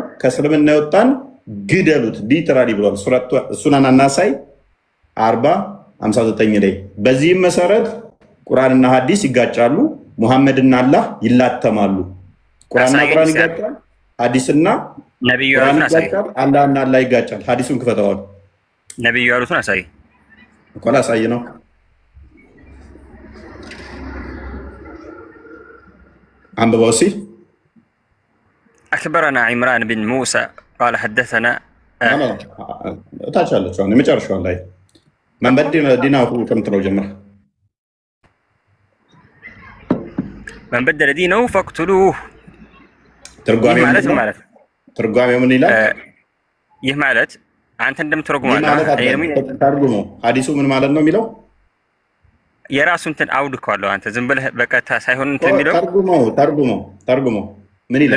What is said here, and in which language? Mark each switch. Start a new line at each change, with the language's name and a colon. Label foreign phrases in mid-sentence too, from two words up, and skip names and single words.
Amharic: ከእስልምና የወጣን ግደሉት ሊትራሊ ብሏል። እሱን አናሳይ 40:59 ላይ። በዚህም መሰረት ቁርአንና ሐዲስ ይጋጫሉ። ሙሐመድና አላህ ይላተማሉ። ቁርአንና ቁርአን ይጋጫል። ሐዲስና ነብዩ ቁርአን ያሉትን አሳይ። ይጋጫል። አላህና አላህ ይጋጫል። ሐዲሱን ክፈተዋል። ነብዩ ያሉትን አሳይ እኮ ላሳይ ነው። አንብበው እስኪ።
Arabic: أخبرنا عمران بن موسى قال حدثنا
Amharic: እታች አለችው የመጨረሻው ላይ መንበዲናሁ ከምትለው ጀምር።
Arabic: من بدل دينه فاقتلوه።
Amharic: ትርጓሜው ምን ይላል? ይህ ማለት አንተ እንደምትረጉመው ተርጉሞ ሐዲሱ ምን ማለት ነው የሚለው የራሱ እንትን አውድ እኮ አለው። አንተ ዝም ብለህ በቀጥታ ሳይሆን እንትን የሚለው ተርጉሞ ምን ይላል?